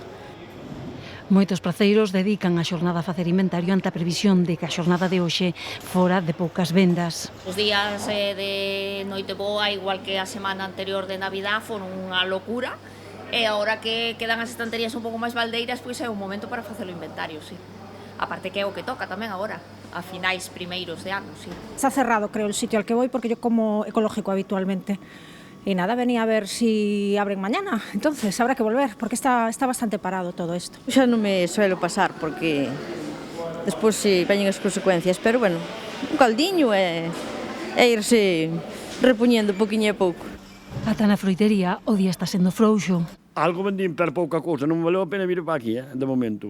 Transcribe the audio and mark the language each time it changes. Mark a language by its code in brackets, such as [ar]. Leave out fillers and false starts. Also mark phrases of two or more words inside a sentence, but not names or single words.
[gl] Moitos praceiros dedican a xornada a facer inventario ante a previsión de que a xornada de hoxe fora de poucas vendas. Os días de noite boa, igual que a semana anterior de Navidad, foron unha locura. E agora que quedan as estanterías un pouco máis baldeiras, pois é un momento para facer o inventario, sí. Aparte que é o que toca tamén agora, a finais primeiros de ano, sí. [es] Está cerrado, creo, el sitio al que voy, porque yo como ecológico habitualmente. Y nada, venía a ver si abren mañana, entonces habrá que volver, porque está bastante parado todo esto. [gl] Xa non me suelo pasar, porque despois si veñen as consecuencias, pero bueno, un caldiño e irse repuñendo poquinho a pouco. Ata na froitería o día está sendo frouxo. Algo vendín per pouca cousa, non valeu a pena vir para aquí, de momento.